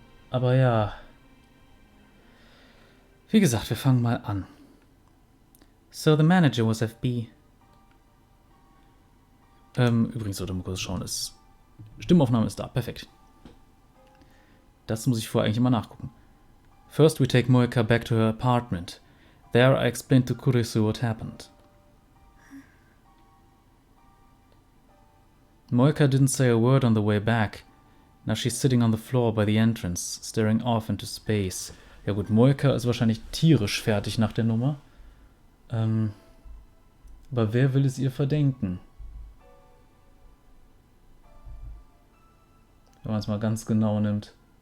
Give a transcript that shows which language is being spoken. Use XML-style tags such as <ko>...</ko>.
<de>Aber ja, wie gesagt, wir fangen mal an.</de> <en>So, the manager was FB.</en> <de>Übrigens sollte man kurz schauen, Stimmaufnahme ist da, perfekt. Das muss ich vorher eigentlich immer nachgucken.</de> <en>First we take Moeka back to her apartment. There I explained to Kurisu what happened. Moeka didn't say a word on the way back. Now she's sitting on the floor by the entrance, staring off into space.</en> <de>Ja gut, Moeka ist wahrscheinlich tierisch fertig nach der Nummer. Aber wer will es ihr verdenken? Wenn man es mal ganz genau nimmt.</de>